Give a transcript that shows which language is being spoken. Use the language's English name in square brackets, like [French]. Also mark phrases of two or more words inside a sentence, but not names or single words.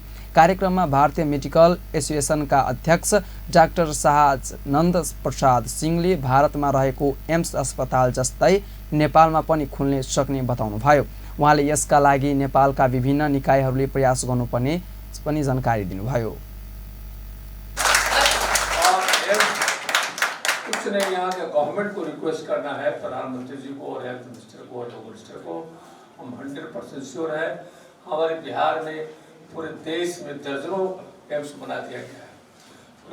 [Nepali] कार्यक्रममा भारतीय मेडिकल एसोसिएसनका अध्यक्ष डाक्टर शाहनन्द प्रसाद सिंहले भारतमा रहेको एम्स अस्पताल जस्तै नेपालमा पनि खुल्ने सक्ने बताउनुभयो। उहाँले यसका लागि नेपालका विभिन्न निकायहरूले प्रयास गर्नुपर्ने पनि जानकारी दिनुभयो। [Hindi] कुछ नहीं, यहाँ के गवर्नमेंट को रिक्वेस्ट करना है, प्रधानमंत्री जी को और [English] health minister [Hindi] को और मिनिस्टर को। हम 100% श्योर है हमारे बिहार में पूरे देश में दर्जनों एम्स बना दिया गया है।